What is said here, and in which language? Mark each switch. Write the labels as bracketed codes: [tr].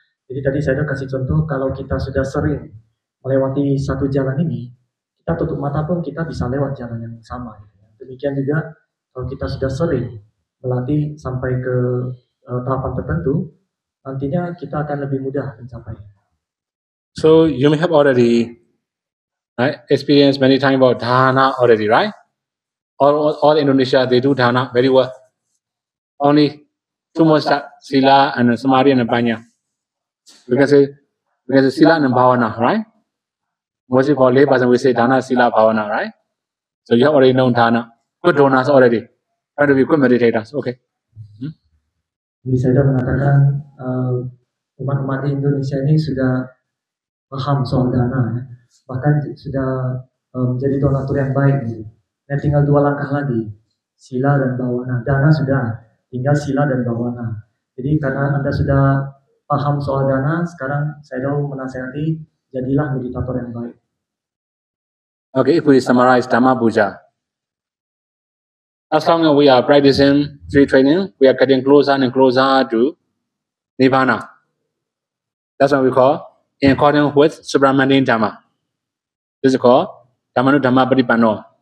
[id] Jadi tadi saya udah kasih contoh kalau kita sudah sering melewati satu jalan ini, kita tutup mata pun kita bisa lewat jalan yang sama. Demikian juga kalau kita sudah sering melatih sampai ke tahapan tertentu, nantinya kita akan lebih mudah mencapai. [en] So you may have already experienced many times about dana already, right? All Indonesia they do dana very well. Only 2 more steps, sila and samadhi and panya. Because sila and bhavana, right? Mostly for layperson we say dana, sila, bhavana, right? So you have already known dana. Good donors already. Try to be good meditators. Okay. [id] Jadi saya mengatakan umat-umat di Indonesia ini sudah paham soal dana, ya. Bahkan sudah menjadi donatur yang baik. Ya, tinggal 2 langkah lagi, sila dan bhavana. Dana sudah, tinggal sila dan bhavana. Jadi karena Anda sudah paham soal dana, sekarang saya mau menasihati, jadilah meditator yang baik. [en] Okay, if we summarize Dhamma Puja, as long as we are practicing free training, we are getting closer and closer to Nibbana. That's what we call in accordance with Subramanian Dhamma. This is called Dhammanu Dhamma Paripanno.